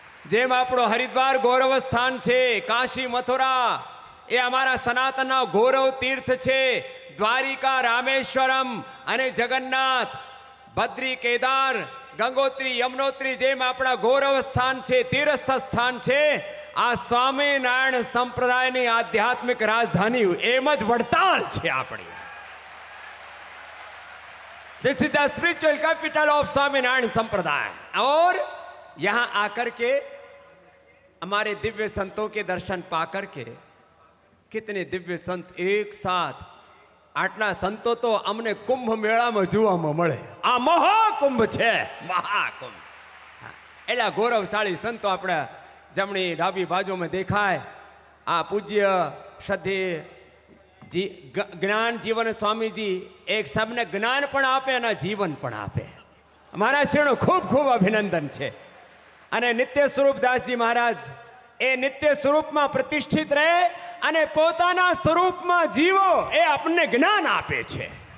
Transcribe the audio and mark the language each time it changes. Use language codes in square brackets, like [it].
[gu] જેમ આપણો હરિદ્વાર ગૌરવ સ્થાન છે, કાશી મથુરા એ અમારા સનાતનના ગૌરવ તીર્થ છે, દ્વારિકા રામેશ્વરમ અને જગન્નાથ બદ્રી કેદાર ગંગોત્રી યમનોત્રી જેમ આપણા ગૌરવ સ્થાન છે, તીર્થ સ્થાન છે, આ સ્વામિનારાયણ સંપ્રદાયની આધ્યાત્મિક રાજધાની એમ જ વડતાલ છે આપણી. [en] This is the spiritual capital of [hi] Swaminarayan संप्रदाय. और यहाँ आकर के हमारे दिव्य संतों के दर्शन पाकर के कितने दिव्य संत एक साथ, [gu] आटला संतो तो अमने कुंभ मेला में જોવામાં મળે. આ મહાકુંભ છે, મહાકુંભ. એલા ગૌરવશાળી સંતો આપણા જમણી ડાબી બાજુમાં દેખાય. આ પૂજ્ય શ્રદ્ધેય જ્ઞાન જીવન સ્વામીજી એક સબને જ્ઞાન પણ આપે અને જીવન પણ આપે. મારા શ્રીનું ખૂબ ખૂબ અભિનંદન છે. અને નિત્ય સ્વરૂપદાસજી મહારાજ એ નિત્ય સ્વરૂપમાં પ્રતિષ્ઠિત રહે અને પોતાના સ્વરૂપમાં જીવો, એ આપણને જ્ઞાન આપે છે.